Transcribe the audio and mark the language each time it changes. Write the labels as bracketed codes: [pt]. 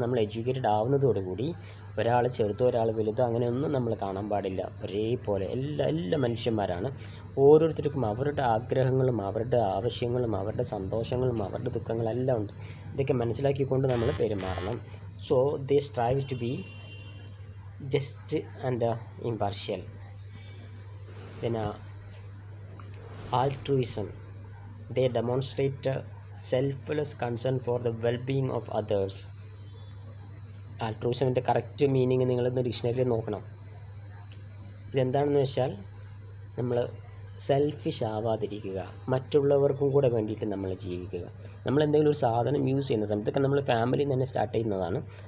[ml] നമ്മൾ എഡ്യൂക്കേറ്റഡ് ആവുന്നതോടുകൂടി ഒരാൾ ചെറുതോ ഒരാൾ വലുതോ അങ്ങനെയൊന്നും നമ്മൾ കാണാൻ പാടില്ല. ഒരേപോലെ എല്ലാ മനുഷ്യന്മാരാണ്. ഓരോരുത്തർക്കും അവരുടെ ആഗ്രഹങ്ങളും അവരുടെ ആവശ്യങ്ങളും അവരുടെ സന്തോഷങ്ങളും അവരുടെ ദുഃഖങ്ങളെല്ലാം ഉണ്ട്. ഇതൊക്കെ മനസ്സിലാക്കിക്കൊണ്ട് നമ്മൾ പെരുമാറണം. [en] So they strive to be just and impartial. Then altruism, they demonstrate selfless concern for the well-being of others. [ml] ആൾട്രൂയിസമിൻ്റെ correct meaning നിങ്ങളൊന്ന് ഡിക്ഷണറിയിൽ നോക്കണം. ഇതെന്താണെന്ന് വെച്ചാൽ നമ്മൾ സെൽഫിഷ് ആവാതിരിക്കുക, മറ്റുള്ളവർക്കും കൂടെ വേണ്ടിയിട്ട് നമ്മൾ ജീവിക്കുക. നമ്മൾ എന്തെങ്കിലും ഒരു സാധനം യൂസ് ചെയ്യുന്ന സമയത്തൊക്കെ നമ്മൾ ഫാമിലിയിൽ നിന്ന് തന്നെ സ്റ്റാർട്ട് ചെയ്യുന്നതാണ്.